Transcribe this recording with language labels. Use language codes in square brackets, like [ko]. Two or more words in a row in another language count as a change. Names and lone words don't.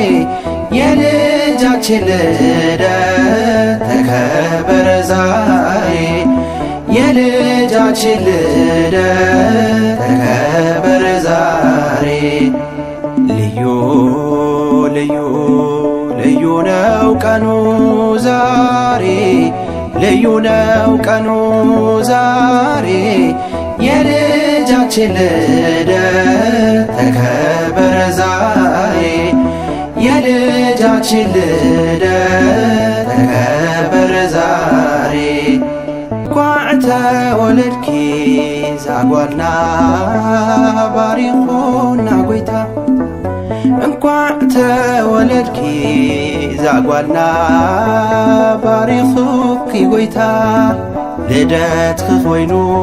[am] የልጃችን ልደት ተከበረ ዛሬ የልጃችን ልደት ተከበረ ዛሬ ልዩ ልዩ ልዩ ነው ቀኑ ዛሬ ልዩ ነው ቀኑ ዛሬ የልጃችን ልደት ተከበረ ዛሬ የልጃችን ልደት ተከበረ ዛሬ [ti] እንኳዕ ተወለድኪ ዛጓልና ባሪኹና ጎይታ እንኳዕ ተወለድኪ ዛጓልና ባሪኹኪ ጎይታ ልደትኪ ኾይኑ